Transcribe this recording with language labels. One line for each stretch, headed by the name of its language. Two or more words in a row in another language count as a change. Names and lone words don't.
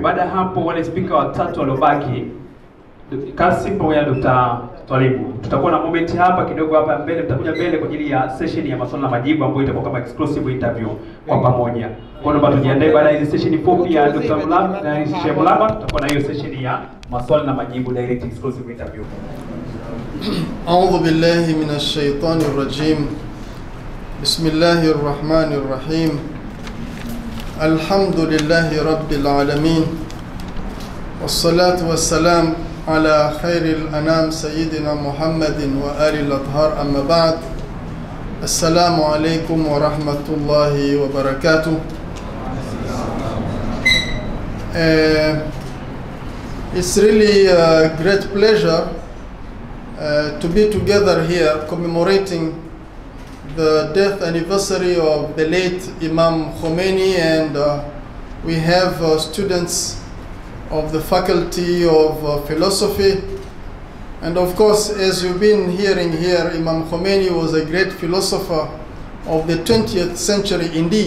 Swahili: Baada ya hapo wale speaker watatu waliobaki Kasim pamoja na Dr. Twalibu, tutakuwa na moment hapa kidogo hapa mbele, tutakuja mbele kwa ajili ya session ya maswali na majibu ambayo itakuwa kama
English: exclusive interview
Swahili: kwa pamoja. Kwa hiyo tujiandae baada ya session fupi ya Dr. Mulaba na Shehe Mulaba, tutakuwa na hiyo session ya maswali na majibu
English: direct exclusive interview.
Arabic: أعوذ بالله من الشيطان الرجيم بسم الله الرحمن الرحيم الحمد لله رب العالمين والصلاة والسلام على خير الأنام سيدنا محمد وآل الأطهار أما بعد السلام عليكم ورحمة الله وبركاته.
English: It's really a great pleasure to be together here commemorating the death anniversary of the late Imam Khomeini, and we have students of the Faculty of Philosophy, and of course, as you've been hearing here, Imam Khomeini was a great philosopher of the 20th century indeed.